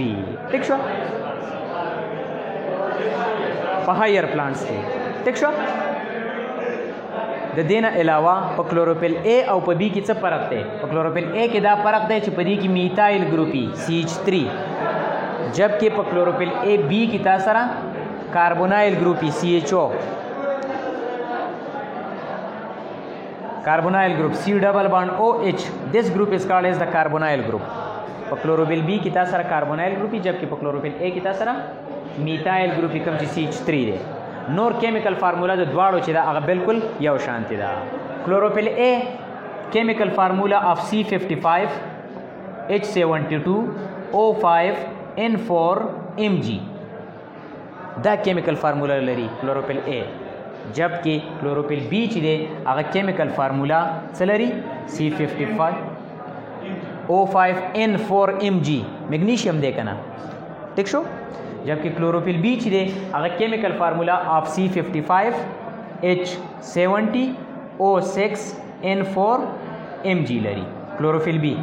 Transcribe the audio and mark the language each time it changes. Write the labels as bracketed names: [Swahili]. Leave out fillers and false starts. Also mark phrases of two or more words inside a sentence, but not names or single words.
[Pashto] ٹھیک شو؟ په [English] higher plants [Pashto] کې. ٹھیک شو؟ د دې نه علاوه په کلوروفیل A او په B کې څه فرق دی؟ په کلوروفیل A کې دا فرق دی چې په دې کې [English] methyl group [Pashto] CH3، جبکې په کلوروفیل A B کې تاسو سره [English] carbonyl group [Pashto] CHO. [English] carbonyl group C double bond OH. This group is called as the carbonyl group. [Pashto] په کلوروفیل B کې تاسو سره [English] carbonyl group [Pashto] جبکې په کلوروفیل A کې تاسو سره [English] methyl group [Pashto] کوم چې CH3 دی. نور [English] chemical formula [Pashto] د دواړو چې دا هغه بالکل یو شانتي ده. کلوروفیل A [English] chemical formula of [Pashto] C55 H72O5N4 Mg دا [English] chemical formula [Pashto] لري کلوروفیل A، جبکې کلوروفیل B چې دی هغه [English] chemical formula [Pashto] څه لري C55O5N4 Mg میګنیشیم دی کنه ٹھیک شو، جبکې کلوروفیل B چې دی هغه [English] chemical formula of [Pashto] C55H70O6N4 Mg لري کلوروفیل B.